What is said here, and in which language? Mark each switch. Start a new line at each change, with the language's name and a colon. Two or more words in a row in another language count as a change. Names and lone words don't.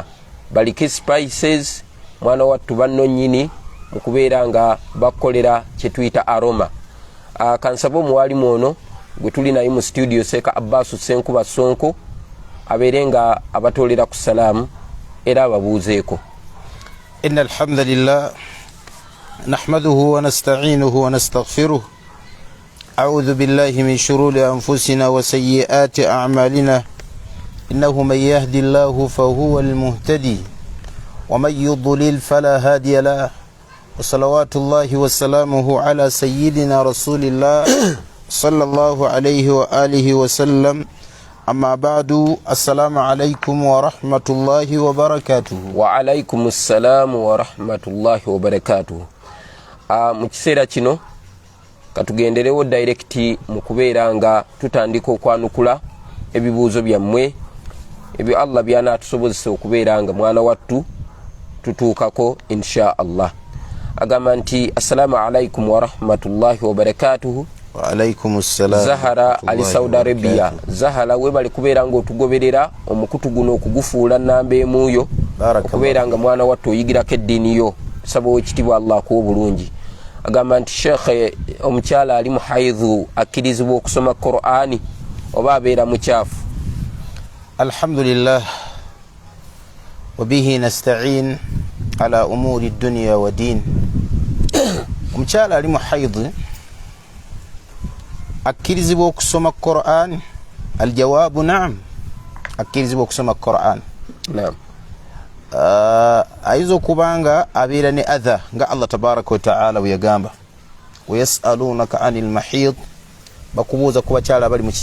Ganda: Baliki Spices mwana wattu banno nnyini mu kubeera nga bakolera kye tuyita aroma. Kansaba omuwalimu ono gwe tuli naye mu studio Seka Abbasu Senkuba Sonko abeere nga abatolera ku salaamu era ababuuzeeko.
Arabic: إن الحمد لله نحمده ونستعينه ونستغفره أعوذ بالله من شرور أنفسنا وسيئات أعمالنا إنه من يهد الله فهو المهتدي ومن يضلل فلا هادي له وصلوات الله وسلامه على سيدنا رسول الله صلى الله عليه وآله وسلم. أما بعد السلام عليكم ورحمة الله وبركاته. وعليكم السلام ورحمة الله وبركاته.
Ganda: mu kiseera kino katugenderewo direct mu kubeera nga tutandika okwanukula ebibuuzo byammwe ebyo Allah byanaatusobozesa okubeera nga mwana wattu tutuukako
Arabic: إن شاء الله.
Ganda: Agamba nti
Arabic: السلام عليكم ورحمة الله وبركاته. وعليكم السلام.
Ganda: Zahara ali Saudi Arabia. Zahara webali kubeera nga otugoberera omukutu guno okugufuula nnamba emuuyo okubeera nga mwana wattu oyigirako eddiini yo. Tusaba Oweekitiibwa Allah akuwa obulungi. Agamba nti Sheikh omukyala ali mu haidhu akkirizibwa okusoma Qur'ani oba abeera mukyafu?
Arabic: الحمد لله وبه نستعين على أمور الدنيا والدين.
Ganda: Omukyala ali mu haidhu akkirizibwa okusoma Qur'an?
Arabic: الجواب نعم,
Ganda: akkirizibwa okusoma Qur'an. Naam. Ayinza okubanga abeera ne adha nga
Arabic: الله تبارك وتعالى
Ganda: bwe yagamba
Arabic: ويسألونك عن المحيض,
Ganda: bakubuuza ku bakyala abali mu